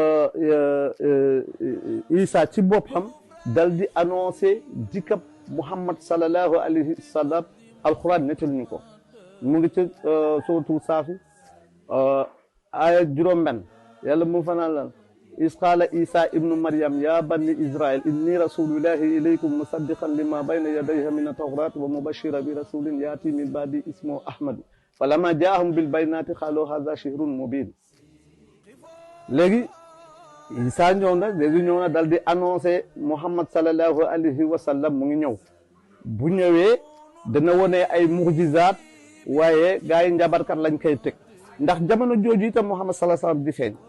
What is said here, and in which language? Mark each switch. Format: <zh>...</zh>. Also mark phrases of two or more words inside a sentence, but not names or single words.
<wo>isa ci boppam dal di annoncé dikkab muhammad sallallahu alayhi wa sallam alquran nettal ñu ko mu ngi ci suratul saafi aaya juróom-benn yàlla mu fanaan lan</wo> <ar>إذ قال عيسى ابن مريم يا بني إسرائيل إني رسول الله إليكم مصدقا لما بين يديه من التوراة ومبشرا برسول يأتي من بعدي اسمه أحمد فلما جاءهم بالبينات قالوا هذا سحر مبين</ar> <wo>léegi isa ñëw na dal di annoncé muhammad</wo> <ar>صلى الله عليه وسلم</ar> <wo>mu ngi ñëw bu ñëwee dana wone ay mu'jizaat waaye gaa yi njabarkat lañ koy teg ndax jamono jooju itam muhammad</wo> <ar>صلى الله عليه وسلم</ar> <wo>di feeñ</wo>